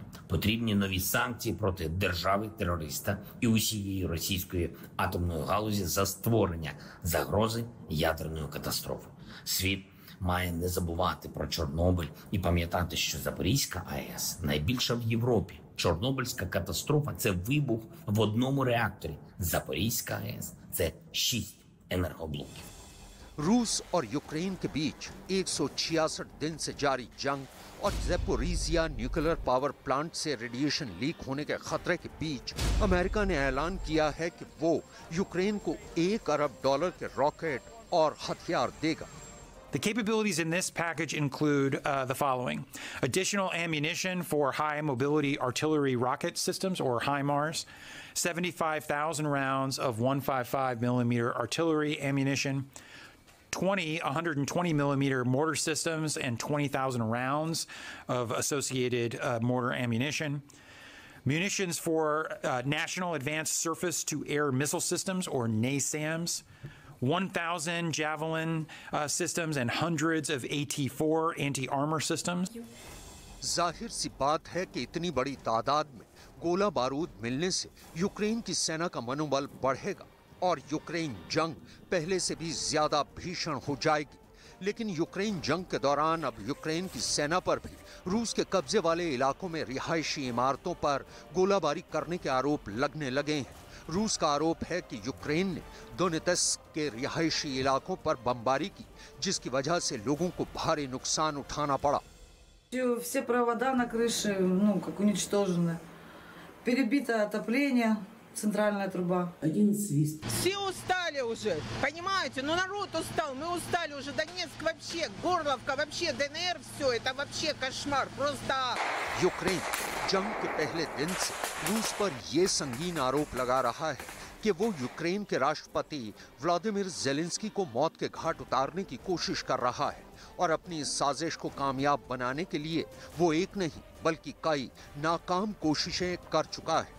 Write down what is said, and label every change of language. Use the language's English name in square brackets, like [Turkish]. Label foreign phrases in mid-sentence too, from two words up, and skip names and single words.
[Ukrainian] Потрібні нові санкції проти держави-терориста і усієї російської атомної галузі за створення загрози ядерної катастрофи. Світ має не забувати про Чорнобиль і пам'ятати, що Запорізька АЕС найбільша в Європі. Чорнобильська катастрофа – це вибух в одному реакторі. Запорізька АЕС – це 6 енергоблоків. [Hindi] रूस और यूक्रेन के बीच 166 दिन से जारी जंग और ज़ेपोरिजिया [English] nuclear power plant [Hindi] से रेडिएशन लीक होने के खतरे के बीच अमेरिका ने ऐलान किया है कि वो यूक्रेन को $1 अरब के रॉकेट और हथियार देगा। [English] The capabilities in this package include the following: additional ammunition for high mobility artillery rocket systems, or HIMARS, 75,000 rounds of 155 millimeter artillery ammunition, 20 120 millimeter mortar systems, and 20,000 rounds of associated mortar ammunition, munitions for National Advanced Surface to Air Missile Systems, or NASAMS, 1,000 Javelin systems and hundreds of AT-4 anti-armor systems. [Hindi] जाहिर सी बात है कि इतनी बड़ी तादाद में गोला बारूद मिलने से यूक्रेन की सेना का मनोबल बढ़ेगा और यूक्रेन जंग पहले से भी ज्यादा भीषण हो जाएगी। लेकिन यूक्रेन जंग के दौरान अब यूक्रेन की सेना पर भी रूस के कब्जे वाले इलाकों में रिहायशी इमारतों पर गोलाबारी करने के आरोप लगने लगे हैं। रूस का आरोप है कि यूक्रेन ने दोनेत्स्क के रिहायशी इलाकों पर बमबारी की, जिसकी वजह से लोगों को भारी नुकसान उठाना पड़ा। [Russian] Все провода на крыше, как уничтожены. Перебито отопление, центральная труба. Один свист. Все устали уже, понимаете? Народ устал, мы устали уже. Донецк вообще, Горловка вообще, ДНР, все, это вообще кошмар, просто... [Hindi] यूक्रेन जंग के पहले दिन से रूस पर यह संगीन आरोप लगा रहा है कि वो यूक्रेन के राष्ट्रपति व्लादिमीर ज़ेलेंस्की को मौत के घाट उतारने की कोशिश कर रहा है और अपनी इस साजिश को कामयाब बनाने के लिए वो एक नहीं बल्कि कई नाकाम कोशिशें कर चुका है।